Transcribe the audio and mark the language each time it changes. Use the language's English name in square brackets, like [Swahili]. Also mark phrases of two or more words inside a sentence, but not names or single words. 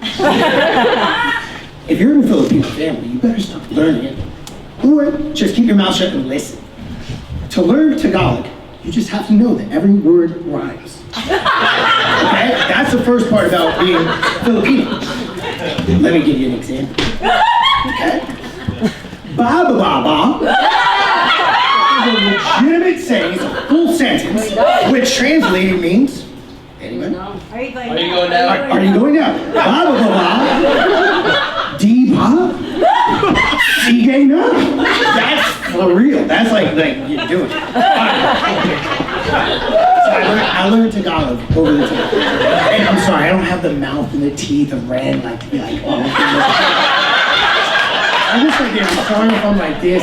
[English] If you're in a Filipino family, you better start learning it. Or just keep your mouth shut and listen. To learn Tagalog, you just have to know that every word rhymes. Okay? That's the first part about being Filipino. Let me give you an example. Okay? Ba ba ba ba is a legitimate saying, it's a full sentence, which translated means, anyone? Are you going Are you going down? Are you going down? [Filipino] Ba ba ba ba. Di ba? Sige na. [English] That's for real. That's like you're doing it. So I learned Tagalog over the time. And I'm sorry, I don't have the mouth and the teeth of Ren like to be like, oh. I'm just like, I'm sorry if I'm like this.